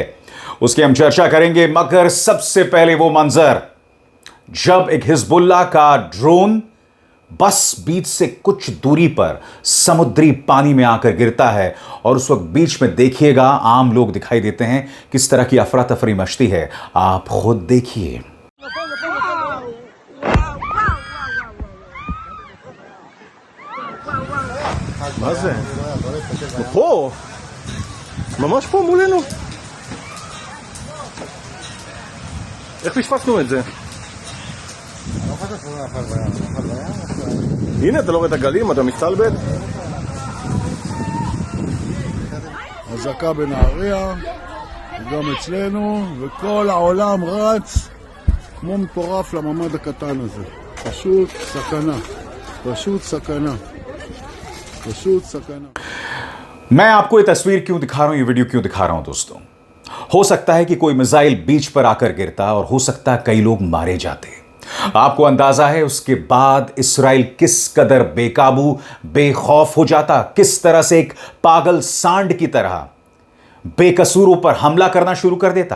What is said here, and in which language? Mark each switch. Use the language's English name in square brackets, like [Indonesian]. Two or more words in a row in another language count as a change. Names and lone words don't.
[Hindi] उसकी हम चर्चा करेंगे, मगर सबसे पहले वो मंजर जब एक हिजबुल्लाह का ड्रोन बस बीच से कुछ दूरी पर समुद्री पानी में आकर गिरता है और उस वक्त बीच में देखिएगा आम लोग दिखाई देते हैं, किस तरह की अफरा तफरी मचती है, आप खुद देखिए। [Hebrew] מה זה? פה! ממש פה מולנו. איך פספסנו את זה? הנה, אתה לא רואה את הגלים, אתה מסתלבט? אזעקה בנהריה, גם אצלנו, וכל העולם רץ כמו מטורף לממד הקטן הזה. פשוט סכנה. פשוט סכנה. פשוט סכנה. [Hindi] मैं आपको ये तस्वीर क्यों दिखा रहा हूं, ये वीडियो क्यों दिखा रहा हूं दोस्तों। हो सकता है कि कोई मिसाइल बीच पर आकर गिरता और हो सकता है कई लोग मारे जाते। आपको अंदाजा है उसके बाद इसराइल किस कदर बेकाबू बेखौफ हो जाता, किस तरह से एक पागल सांड की तरह बेकसूरों पर हमला करना शुरू कर देता।